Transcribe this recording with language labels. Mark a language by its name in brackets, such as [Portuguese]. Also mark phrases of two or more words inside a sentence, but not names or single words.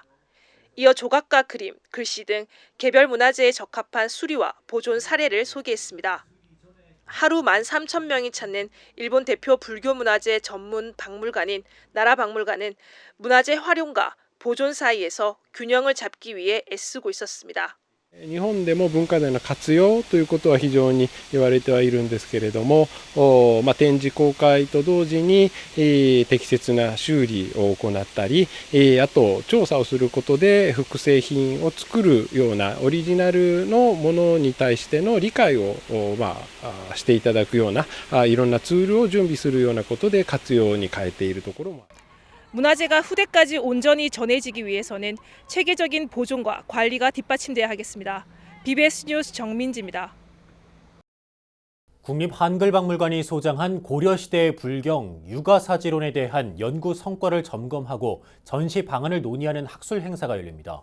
[Korean] 이어 조각과 그림, 글씨 등 개별 문화재에 적합한 수리와 보존 사례를 소개했습니다. 하루 13,000명이 찾는 일본 대표 불교 문화재 전문 박물관인 나라박물관은 문화재 활용과 보존 사이에서 균형을 잡기 위해 애쓰고 있었습니다. [Japanese] 日本でも文化財の活用ということは非常に言われてはいるんですけれども、展示公開と同時に適切な修理を行ったり、あと調査をすることで複製品を作るようなオリジナルのものに対しての理解をしていただくようないろんなツールを準備するようなことで活用に変えているところも。 [Korean] 문화재가 후대까지 온전히 전해지기 위해서는 체계적인 보존과 관리가 뒷받침돼야 하겠습니다. BBS 뉴스 정민지입니다. 국립한글박물관이 소장한 고려시대의 불경 유가사지론에 대한 연구 성과를 점검하고 전시 방안을 논의하는 학술 행사가 열립니다.